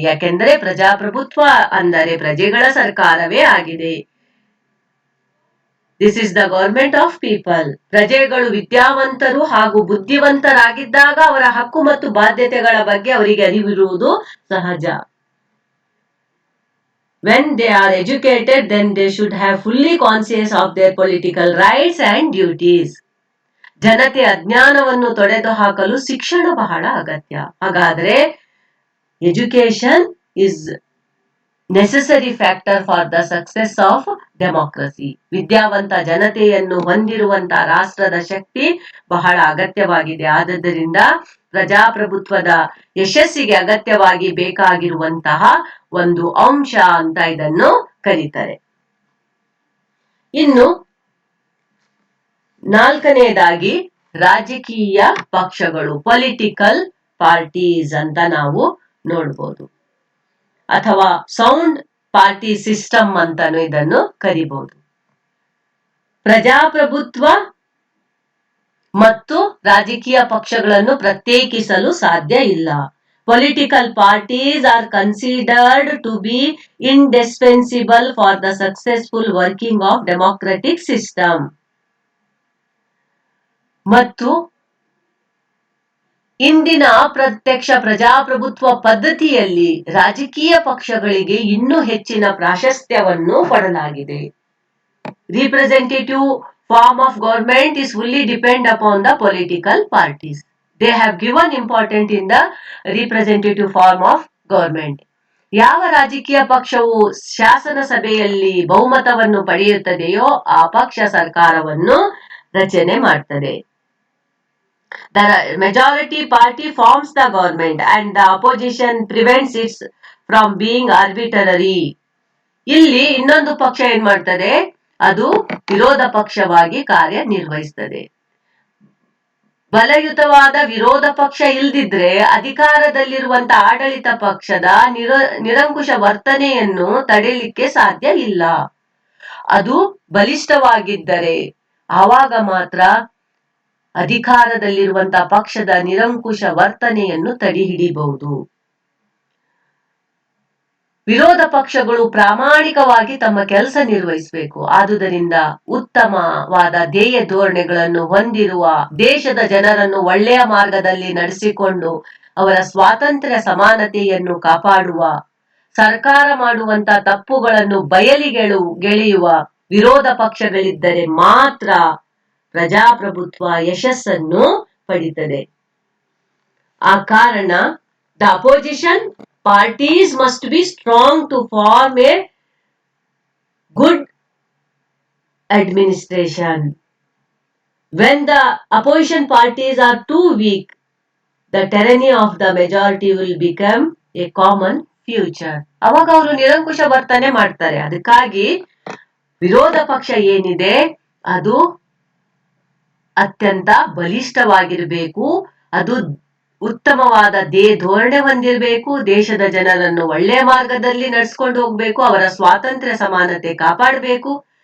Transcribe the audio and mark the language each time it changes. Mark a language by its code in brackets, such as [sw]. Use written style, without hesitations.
[kn] ಯಾಕೆಂದ್ರೆ ಪ್ರಜಾಪ್ರಭುತ್ವ ಅಂದರೆ ಪ್ರಜೆಗಳ ಸರ್ಕಾರವೇ ಆಗಿದೆ. [en] This is the government of people. [kn] ಪ್ರಜೆಗಳು ವಿದ್ಯಾವಂತರು ಹಾಗೂ ಬುದ್ಧಿವಂತರಾಗಿದ್ದಾಗ ಅವರ ಹಕ್ಕು ಮತ್ತು ಬಾಧ್ಯತೆಗಳ ಬಗ್ಗೆ ಅವರಿಗೆ ಅರಿವಿರುವುದು ಸಹಜ. [en] When they are educated, then they should have fully conscious of their political rights and duties. [kn] ಜನತೆ ಅಜ್ಞಾನವನ್ನು ತೊಡೆದು ಹಾಕಲು ಶಿಕ್ಷಣ ಬಹಳ ಅಗತ್ಯ. ಹಾಗಾದ್ರೆ [en] Education is necessary factor for the success of democracy. [kn] ವಿದ್ಯಾವಂತ ಜನತೆಯನ್ನು ಹೊಂದಿರುವಂತಹ ರಾಷ್ಟ್ರದ ಶಕ್ತಿ ಬಹಳ ಅಗತ್ಯವಾಗಿದೆ. ಆದ್ದರಿಂದ ಪ್ರಜಾಪ್ರಭುತ್ವದ ಯಶಸ್ಸಿಗೆ ಅಗತ್ಯವಾಗಿ ಬೇಕಾಗಿರುವಂತಹ ಒಂದು ಅಂಶ ಅಂತ ಇದನ್ನು ಕರೀತಾರೆ. ಇನ್ನು ನಾಲ್ಕನೆಯದಾಗಿ ರಾಜಕೀಯ ಪಕ್ಷಗಳು, ಪೊಲಿಟಿಕಲ್ ಪಾರ್ಟೀಸ್ ಅಂತ ನಾವು ನೋಡ್ಬೋದು, ಅಥವಾ ಸೌಂಡ್ ಪಾರ್ಟಿ ಸಿಸ್ಟಮ್ ಅಂತಾನು ಇದನ್ನು ಕರಿಬಹುದು. ಪ್ರಜಾಪ್ರಭುತ್ವ ಮತ್ತು ರಾಜಕೀಯ ಪಕ್ಷಗಳನ್ನು ಪ್ರತ್ಯೇಕಿಸಲು ಸಾಧ್ಯ ಇಲ್ಲ. [en] Political parties are considered to be indispensable for the successful working of democratic system. [kn] ಮತ್ತು ಇಂದಿನ ಅಪ್ರತ್ಯಕ್ಷ ಪ್ರಜಾಪ್ರಭುತ್ವ ಪದ್ಧತಿಯಲ್ಲಿ ರಾಜಕೀಯ ಪಕ್ಷಗಳಿಗೆ ಇನ್ನೂ ಹೆಚ್ಚಿನ ಪ್ರಾಶಸ್ತ್ಯವನ್ನು ಕೊಡಲಾಗಿದೆ. [en] Representative form of government is fully depend upon the political parties. They have given importance in the representative form of government. [kn] ಯಾವ ರಾಜಕೀಯ ಪಕ್ಷವು ಶಾಸನ ಸಭೆಯಲ್ಲಿ ಬಹುಮತವನ್ನು ಪಡೆಯುತ್ತದೆಯೋ ಆ ಪಕ್ಷ ಸರ್ಕಾರವನ್ನು ರಚನೆ ಮಾಡ್ತದೆ. [en] The majority party forms the government and the opposition prevents it from being arbitrary. [kn] ಇಲ್ಲಿ ಇನ್ನೊಂದು ಪಕ್ಷ ಏನ್ ಮಾಡ್ತದೆ, ಅದು ವಿರೋಧ ಪಕ್ಷವಾಗಿ ಕಾರ್ಯನಿರ್ವಹಿಸ್ತದೆ. ಬಲಯುತವಾದ ವಿರೋಧ ಪಕ್ಷ ಇಲ್ದಿದ್ರೆ ಅಧಿಕಾರದಲ್ಲಿರುವಂತ ಆಡಳಿತ ಪಕ್ಷದ ನಿರಂಕುಶ ವರ್ತನೆಯನ್ನು ತಡೆಯಲಿಕ್ಕೆ ಸಾಧ್ಯ ಇಲ್ಲ. ಅದು ಬಲಿಷ್ಠವಾಗಿದ್ದರೆ ಆವಾಗ ಮಾತ್ರ ಅಧಿಕಾರದಲ್ಲಿರುವಂತಹ ಪಕ್ಷದ ನಿರಂಕುಶ ವರ್ತನೆಯನ್ನು ತಡೆ ಹಿಡಿಬಹುದು. ವಿರೋಧ ಪಕ್ಷಗಳು ಪ್ರಾಮಾಣಿಕವಾಗಿ ತಮ್ಮ ಕೆಲಸ ನಿರ್ವಹಿಸಬೇಕು. ಆದುದರಿಂದ ಉತ್ತಮವಾದ ಧ್ಯೇಯ ಧೋರಣೆಗಳನ್ನು ಹೊಂದಿರುವ, ದೇಶದ ಜನರನ್ನು ಒಳ್ಳೆಯ ಮಾರ್ಗದಲ್ಲಿ ನಡೆಸಿಕೊಂಡು ಅವರ ಸ್ವಾತಂತ್ರ್ಯ ಸಮಾನತೆಯನ್ನು ಕಾಪಾಡುವ, ಸರ್ಕಾರ ಮಾಡುವಂತ ತಪ್ಪುಗಳನ್ನು ಬಯಲಿಗೆಳೆಯುವ ವಿರೋಧ ಪಕ್ಷಗಳಿದ್ದರೆ ಮಾತ್ರ ಪ್ರಜಾಪ್ರಭುತ್ವ ಯಶಸ್ಸನ್ನು ಪಡಿತದೆ. ಆ ಕಾರಣ [en] the opposition parties must be strong to form a good administration. When the opposition parties are too weak, the tyranny of the majority will become a common future. [kn] ಅವಾಗ ಅವರು ನಿರಂಕುಶ ವರ್ತನೆ ಮಾಡ್ತಾರೆ. ಅದಕ್ಕಾಗಿ ವಿರೋಧ ಪಕ್ಷ ಏನಿದೆ ಅದು ಅತ್ಯಂತ ಬಲಿಷ್ಠವಾಗಿರಬೇಕು. ಅದು ಉತ್ತಮವಾದ ಧೋರಣೆ ಹೊಂದಿರಬೇಕು. ದೇಶದ ಜನರನ್ನು ಒಳ್ಳೆಯ ಮಾರ್ಗದಲ್ಲಿ ನಡೆಸ್ಕೊಂಡು ಹೋಗ್ಬೇಕು. ಅವರ ಸ್ವಾತಂತ್ರ್ಯ ಸಮಾನತೆ ಕಾಪಾಡಬೇಕು.